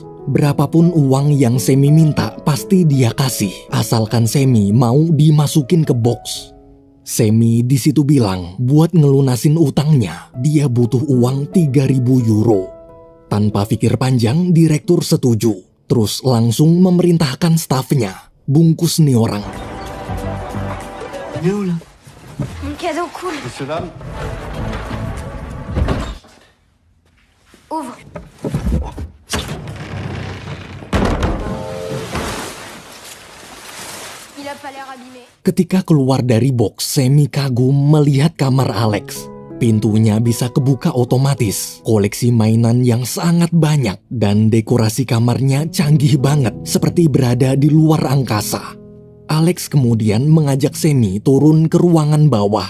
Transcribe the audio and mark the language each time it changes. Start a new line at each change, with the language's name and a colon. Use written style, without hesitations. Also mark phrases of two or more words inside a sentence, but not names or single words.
Indonesian: Berapapun uang yang Semi minta, pasti dia kasih, asalkan Semi mau dimasukin ke box. Semi di situ bilang, buat ngelunasin utangnya, dia butuh uang 3.000 euro. Tanpa pikir panjang, direktur setuju. Terus langsung memerintahkan stafnya, bungkus nih orang.
French: Mon cadeau cool. Et cela? Ouvre. Il a pas l'air abîmé.
Indonesian: Ketika keluar dari box, Semi kagum melihat kamar Alex. Pintunya bisa kebuka otomatis, koleksi mainan yang sangat banyak, dan dekorasi kamarnya canggih banget, seperti berada di luar angkasa. Alex kemudian mengajak Semi turun ke ruangan bawah.